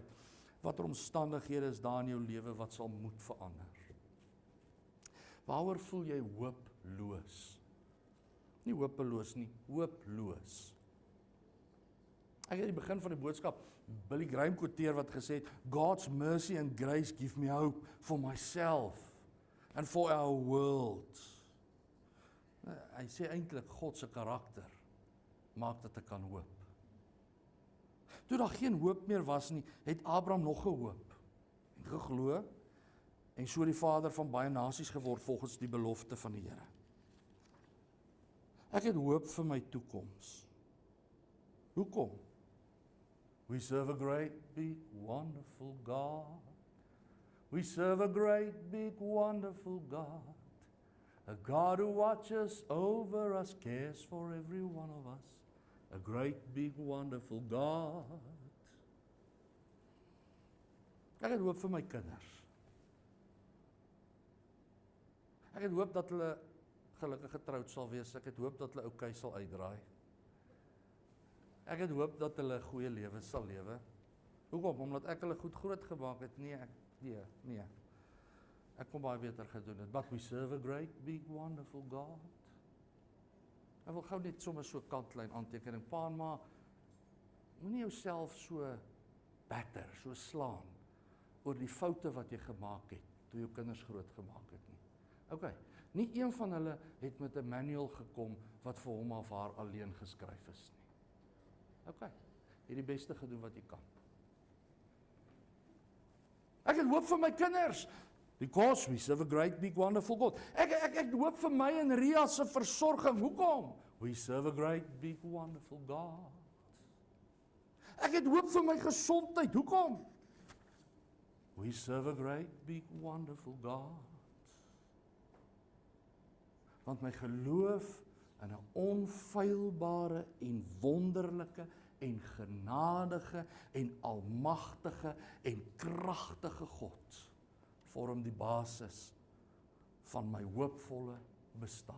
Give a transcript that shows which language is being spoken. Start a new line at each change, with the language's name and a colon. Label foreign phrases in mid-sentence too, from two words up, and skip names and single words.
Afrikaans: Watter omstandighede is daar in jou lewe wat sal moet verander? Waaroor voel jy hooploos? Nie hopeloos nie, hooploos. Ek het in die begin van die boodskap Billy Graham quoteer wat gesê het,
English: God's mercy and grace give me hope for myself and for our world.
Afrikaans: Hy sê eintlik God se karakter maak dat ek kan hoop. Toe daar geen hoop meer was nie, het Abraham nog gehoop en geglo en so die vader van baie nasies geword volgens die belofte van die Here. Ek het hoop vir my toekoms. Hoekom?
English: We serve a great big wonderful God. We serve a great big wonderful God. A God who watches over us, cares for every one of us. A great big wonderful God.
Afrikaans: Ek het hoop vir my kinders. Ek het hoop dat hulle gelukkig getroud sal wees. Ek het hoop dat hulle oukei sal uitdraai. Ek het hoop dat hulle 'n goeie lewe sal lewe. Hoekom? Omdat ek hulle goed groot gemaak het? Nee. Ek kon baie beter gedoen het.
English: But we serve a great, big, wonderful God.
Afrikaans: Ek wil gou net sommer so kantlyn aantekening. Pa en ma, moenie jouself so batter, so slaan oor die foute wat jy gemaak het toe jou kinders groot gemaak het nie. Okay, nie een van hulle het met 'n manual gekom wat vir hom of haar alleen geskryf is nie. Okay, jy het die beste gedoen wat jy kan. Ek het hoop vir my kinders,
English: because we serve a great, big, wonderful God.
Afrikaans: Ek hoop vir my en Ria se versorging. Hoekom?
English: We serve a great, big, wonderful God.
Afrikaans: Ek het hoop vir my gesondheid. Hoekom?
English: We serve a great, big, wonderful God.
Afrikaans: Want my geloof in 'n onfeilbare en wonderlike en genadige en almagtige en kragtige God vorm die basis van my hoopvolle bestaan.